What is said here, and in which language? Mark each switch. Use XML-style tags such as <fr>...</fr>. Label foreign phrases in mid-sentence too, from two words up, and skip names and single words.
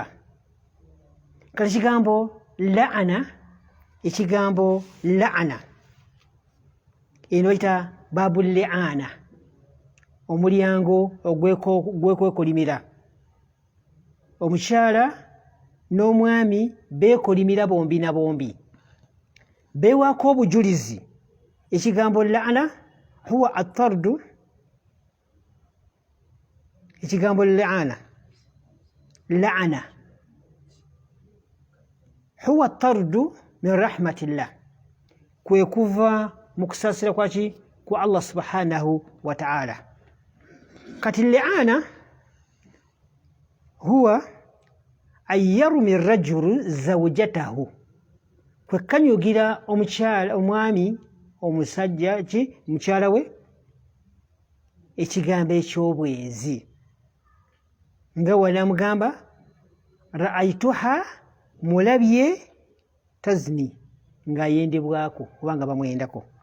<lg>Kati ekigambo la'ana eno bayita</lg> <ar>باب اللعان,</ar> <lg>omulyango ogw'okwekolimira. Omukyala n'omwami beekolimira bombi na bombi, beewaako obujulizi.</lg> <ar>Ekigambo اللعان هو الطرد, ekigambo اللعان هو الطرد من رحمة الله,</ar> <lg>kwe kuva mu kusaasira kwaki ku Allah</lg> <ar>سبحانه وتعالى.</ar> <lg>Kati</lg> <ar>اللعان هو أن يرمي الرجل زوجته,</ar> <lg>kwe kanyugira omwami omusajja ki mukyala we ekigambo eky'obwenzi nga wanamugamba ra'aytuha, mulabye, tazni, ng'ayendebwako oba nga bamwendako.</lg>